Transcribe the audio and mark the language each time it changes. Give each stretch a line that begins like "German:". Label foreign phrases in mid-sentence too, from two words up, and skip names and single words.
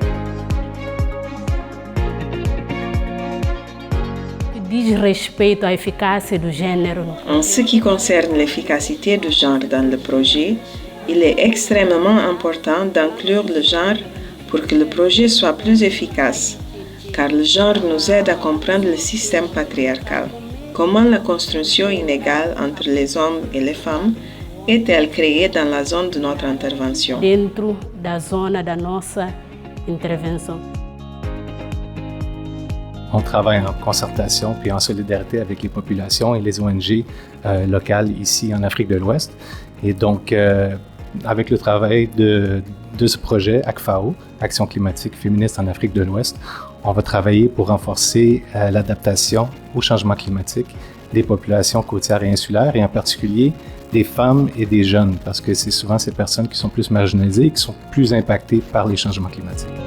French: En ce qui concerne l'efficacité du genre dans le projet, il est extrêmement important d'inclure le genre pour que le projet soit plus efficace, car le genre nous aide à comprendre le système patriarcal. Comment la construction inégale entre les hommes et les femmes est-elle créée dans la zone de notre intervention?
Portuguese: Dentro da zona da nossa intervenção.
French: On travaille en concertation puis en solidarité avec les populations et les ONG locales ici en Afrique de l'Ouest. Et donc, avec le travail de ce projet ACFAO, Action climatique féministe en Afrique de l'Ouest, on va travailler pour renforcer l'adaptation au changement climatique des populations côtières et insulaires, et en particulier des femmes et des jeunes, parce que c'est souvent ces personnes qui sont plus marginalisées et qui sont plus impactées par les changements climatiques.